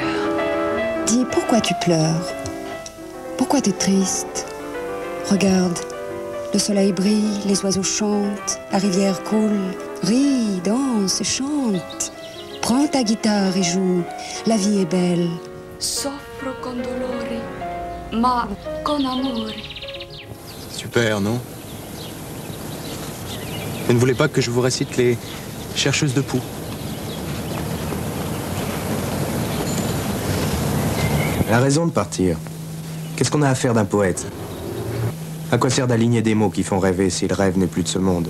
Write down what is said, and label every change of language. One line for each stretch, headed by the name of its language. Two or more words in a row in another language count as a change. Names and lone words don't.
French: Dis, pourquoi tu pleures? Pourquoi tu es triste? Regarde, le soleil brille, les oiseaux chantent, la rivière coule. Ris, danse, chante. Prends ta guitare et joue, la vie est belle.
Italian: Soffro con dolore, ma con amore.
French: Super, non? Vous ne voulez pas que je vous récite les chercheuses de poux? La raison de partir. Qu'est-ce qu'on a à faire d'un poète? À quoi sert d'aligner des mots qui font rêver si le rêve n'est plus de ce monde?